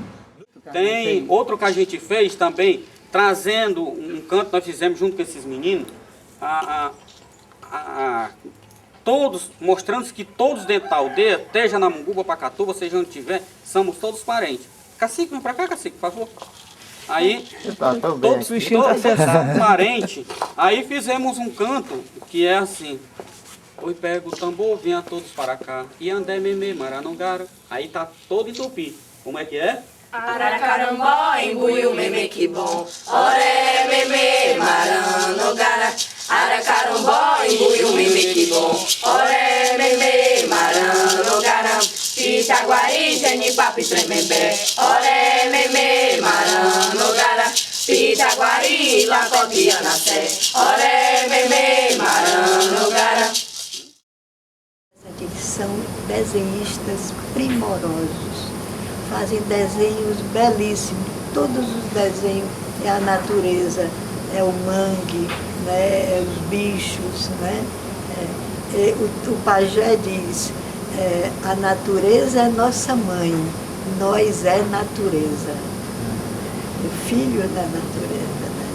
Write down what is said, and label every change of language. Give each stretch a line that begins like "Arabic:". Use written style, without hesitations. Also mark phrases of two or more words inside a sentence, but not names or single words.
Portuguese: Tem outro que a gente fez também, trazendo um canto, nós fizemos junto com esses meninos, todos, mostrando que todos dentro da aldeia, esteja na Munguba, Pacatuba, seja onde tiver, somos todos parentes. Cacique, vem pra cá, Cacique, por favor. Aí, todos parentes, aí fizemos um canto que é assim: oi, pega o tambor, vinha todos para cá, e
Tupí: andé, meme, maranongara.
Portuguese: Aí tá todo em tupi. Como é que é?
Tupí: Aracarambó, embuiu, meme,
Portuguese: que bom.
Tupí: Oré, meme, maranongara. Aracarambó, embuiu, meme,
Portuguese: que bom.
Tupí: Oré, meme, maranongara. Pitaguari, genipapi, tremembé. Oré, meme, maranongara. Pitaguari, lacotiana, sé. Oré, meme, maranongara.
Portuguese: Eles são desenhistas primorosos, fazem desenhos belíssimos. Todos os desenhos é a natureza, é o mangue, né, é os bichos, né? O pajé diz, a natureza é nossa mãe, nós é natureza, o filho da natureza, né?